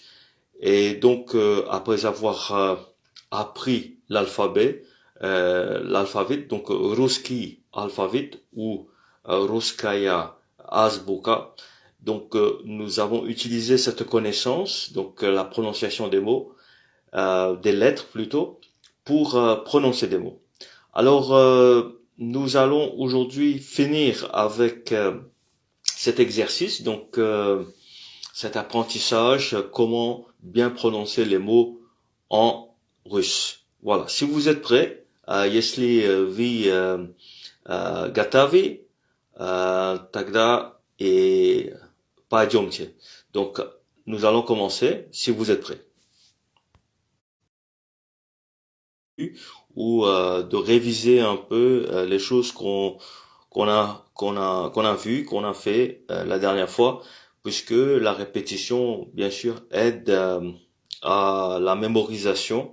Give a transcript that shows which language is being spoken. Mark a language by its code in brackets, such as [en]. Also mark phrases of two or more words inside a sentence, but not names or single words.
[fr] Et donc, après avoir appris l'alphabet, donc Ruski alphabet ou [ru] Русская азбука, [fr] donc nous avons utilisé cette connaissance, donc la prononciation des mots, des lettres plutôt, pour prononcer des mots. Alors, nous allons aujourd'hui finir avec cet exercice, donc cet apprentissage, comment bien prononcer les mots en russe. Voilà, si vous êtes prêts, [ru] если вы готовы, тогда и пойдемте. [fr] Donc, nous allons commencer, si vous êtes prêts. Ou de réviser un peu les choses qu'on a vu, qu'on a fait la dernière fois, puisque la répétition, bien sûr, aide à la mémorisation.